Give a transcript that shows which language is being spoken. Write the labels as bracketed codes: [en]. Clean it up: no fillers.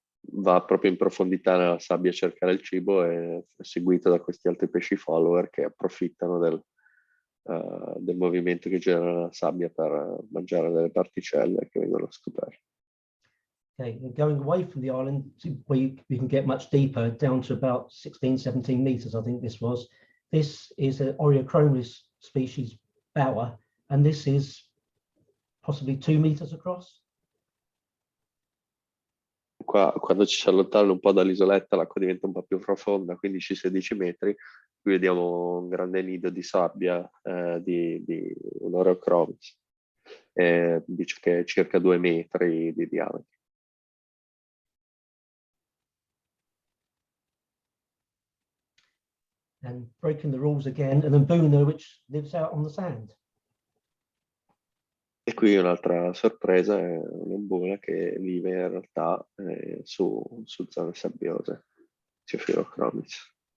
[it] Va proprio in profondità nella sabbia a cercare il cibo e è seguito da questi altri pesci follower che approfittano del movimento che genera la sabbia per mangiare delle particelle che vengono scoperte. [en] Okay, and going away from the island, where you can get much deeper, down to about 16-17 meters, I think this was. This is an Oreochromis species bower, and this is possibly 2 meters across. [it] Qua, quando ci si allontana un po' dall'isoletta, l'acqua diventa un po' più profonda, 15-16 metri. Qui vediamo un grande nido di sabbia di un Oreochromis. Dice che è circa 2 metri di diametro. [en] And breaking the rules again, an Mbuna which lives out on the sand. [it] E qui un'altra sorpresa è un'embuna che vive in realtà su zone sabbiose, Oreochromis.